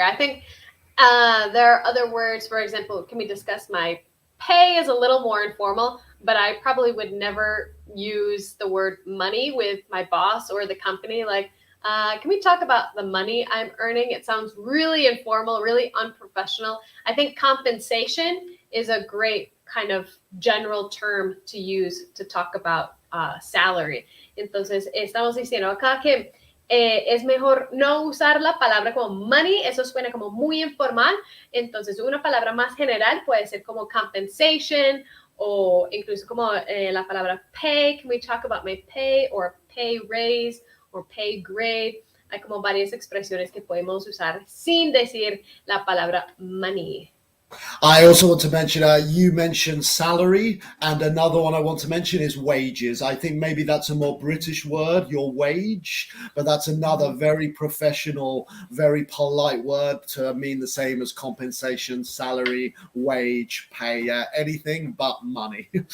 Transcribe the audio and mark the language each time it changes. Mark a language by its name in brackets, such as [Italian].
[English] I think there are other words, for example, can we discuss my pay is a little more informal, but I probably would never use the word money with my boss or the company. Like, can we talk about the money I'm earning? It sounds really informal, really unprofessional. I think compensation is a great kind of general term to use to talk about salary. [Spanish] Entonces, estamos diciendo acá que es mejor no usar la palabra como money, eso suena como muy informal. Entonces, una palabra más general puede ser como compensation o incluso como la palabra pay. [English] Can we talk about my pay or pay raise or pay grade? [Spanish] Hay como varias expresiones que podemos usar sin decir la palabra money. [English] I also want to mention, you mentioned salary, and another one I want to mention is wages. I think maybe that's a more British word, your wage, but that's another very professional, very polite word to mean the same as compensation, salary, wage, pay, anything but money.